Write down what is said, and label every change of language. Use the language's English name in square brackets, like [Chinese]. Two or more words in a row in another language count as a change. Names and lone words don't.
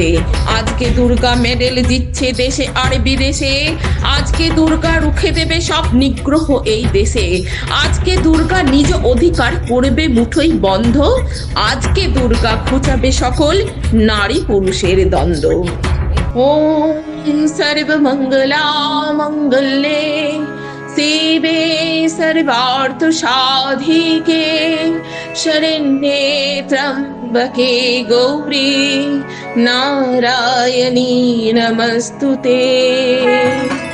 [Bangla] আজকে দুর্গা মেডেল জিতছে দেশে আর বিদেশে, আজকে দুর্গা রুখে দেবে সব নিগ্রহ এই দেশে। আজকে দুর্গা নিজ অধিকার করবে মুঠোই বন্ধ, আজকে দুর্গা ঘুচাবে সকল নারী পুরুষের দ্বন্দ্ব। [Sanskrit] ওম সর্বমঙ্গলা মঙ্গলে শিবে সর্বার্থ সাধিকে, শরণ্যে ত্র্যম্বকে গৌরী নারায়ণী নমস্তুতে।